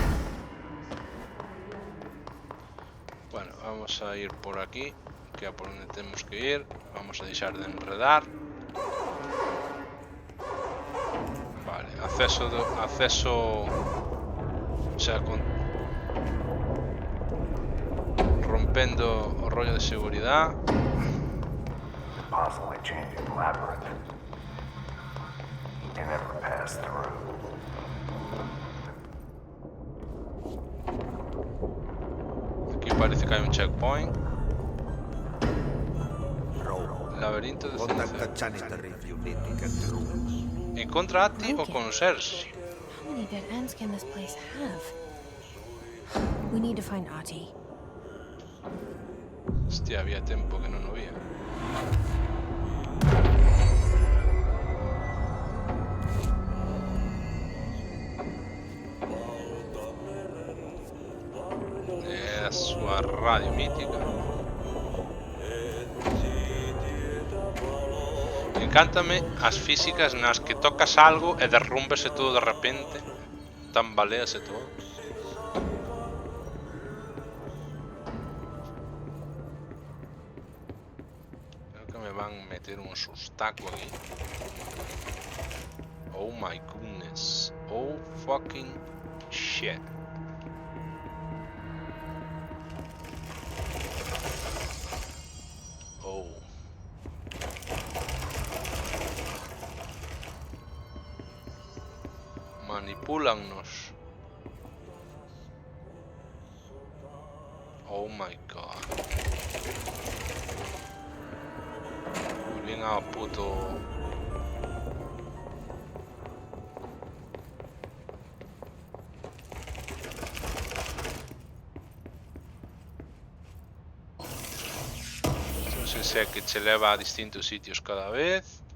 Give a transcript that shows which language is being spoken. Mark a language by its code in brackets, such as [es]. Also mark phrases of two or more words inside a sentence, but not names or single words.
[gl] Bueno, vamos a ir por aquí, que é por onde temos que ir. Vamos a deixar de enredar. Vale, acceso, [es] o sea, [gl] rompendo o rollo de seguridad. [en] Constantly changing labyrinth. You never pass through. [es] Aquí parece que hay un checkpoint. Laberinto de ciencia. [gl] Encontra a Ati o con Cersei. [en] How many dead ends can this place have? We need to find Ati. [gl] Hostia, [es] había tiempo [gl] que non o vía. É a súa radio mítica. Encántame as físicas nas que tocas algo e derrúmbese todo de repente. Tambalease todo. [es] Creo que me van a meter un sustaco aquí. [en] Oh my goodness. Oh fucking shit. Oh. [gl] Manipúlannos. [en] Oh my god. [es] Bien a puto. [gl] Non sei se é que che leva a distintos sitios cada vez.